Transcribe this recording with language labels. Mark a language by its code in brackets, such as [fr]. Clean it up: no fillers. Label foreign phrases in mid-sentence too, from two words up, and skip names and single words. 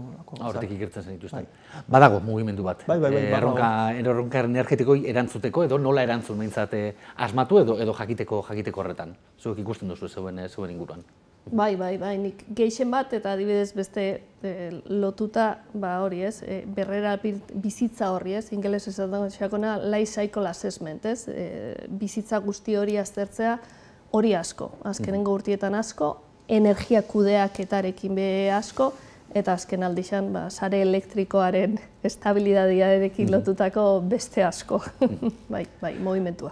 [eu] Hortik ikertzen zenituzten. Badago mugimendu bat, erronka energetikoi erantzuteko edo nola erantzun behintzat asmatu edo jakiteko horretan. Zuek ikusten duzu zeuen inguruan. Bai, nik gehien bat eta adibidez beste lotuta hori ez, berrera bizitza horri ez, ingeles esaten xakona [en] life cycle assessment [eu] ez, bizitza guzti hori aztertzea hori asko, azkenengo urtietan asko, energia kudeaketarekin be asko, eta azken aldixan sare elektrikoaren estabilidadearekin lotutako beste asko, bai, movimentua.